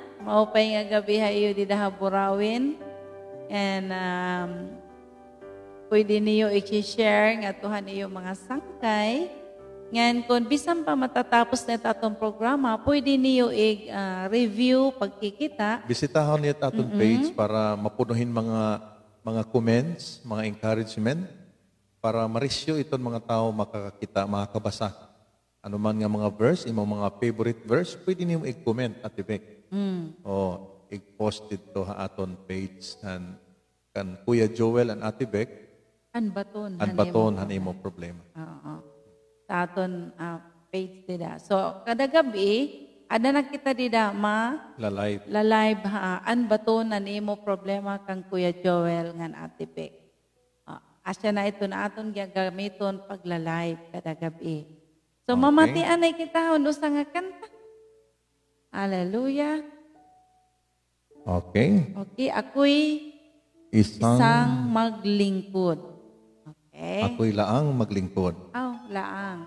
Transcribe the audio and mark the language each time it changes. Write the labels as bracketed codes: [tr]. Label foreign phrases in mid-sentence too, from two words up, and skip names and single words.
[war] Maupay nga gabi ha iyo di daha Burawin. And pwede niyo i-share nga tuhan iyo mga sangkay. Ngan kung bisan pa matatapos na itong programa, pwede niyo i-review pagkikita. Bisitahan niyo aton page para mapunuhin mga comments, mga encouragement, para ma-rescue itong mga tao makakakita, makakabasa. Ano man nga mga verse, imong mga [en] favorite verse, [war] pwede niyo i-comment at i-back. O i-post dito ha aton page kan Kuya Joel and Ate Beck anbaton hanimo problema. Oo. Sa aton page nila. So, kada gabi, Ada na kita di dama, lalay. live ha, an bato na nimo problema kang Kuya Joel ngan Ate Beck. Asya na ito na aton gagamiton pagla-live kada gabi. So Okay. mamatian ay kita usa nga kanta. Hallelujah. Okay. [tl] Okay, ako'y isang maglingkod. Okay? Ako'y laang maglingkod. Aw, laang.